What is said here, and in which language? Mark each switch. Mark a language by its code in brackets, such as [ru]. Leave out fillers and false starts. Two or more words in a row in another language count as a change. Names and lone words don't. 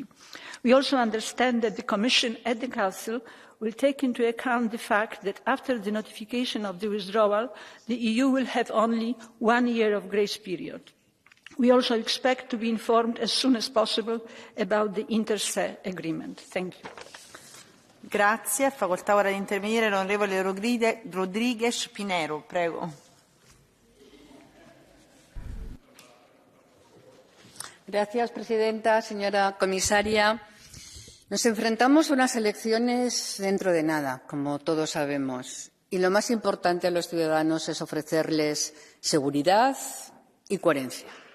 [en] We also understand that the Commission and the Council will take into account the fact that after the notification of the withdrawal, the EU will have only 1 year of grace period. We also expect to be informed as soon as possible about the [la] inter se [en] agreement. Thank you. [it] Grazie. Ha facoltà ora di intervenire l'onorevole Rodriguez Pinero. Prego. [es] Gracias, presidenta. Señora comisaria, nos enfrentamos a unas elecciones dentro de nada, como todos sabemos. Y lo más importante a los ciudadanos es ofrecerles seguridad y coherencia.